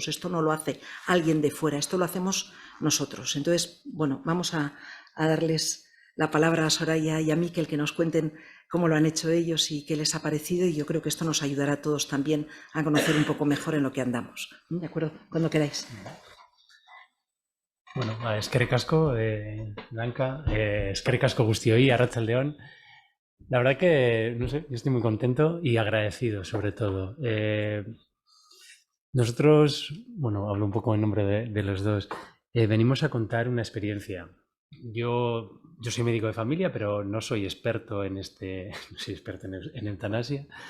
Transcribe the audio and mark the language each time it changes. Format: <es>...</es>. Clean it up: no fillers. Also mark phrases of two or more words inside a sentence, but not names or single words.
<es>Esto no lo hace alguien de fuera, esto lo hacemos nosotros. Entonces, bueno, vamos a darles la palabra a Soraya y a Miquel, que nos cuenten cómo lo han hecho ellos y qué les ha parecido, y yo creo que esto nos ayudará a todos también a conocer un poco mejor en lo que andamos. ¿De acuerdo? Cuando queráis.</es> <eu>Bueno, eskerrik asko, Blanca, eskerrik asko guztioi, arratsaldeon.</eu> <es>La verdad que, no sé, yo estoy muy contento y agradecido sobre todo. Nosotros, bueno, hablo un poco en nombre de los dos, venimos a contar una experiencia. Yo soy médico de familia, pero no soy experto en no soy experto en eutanasia.</es>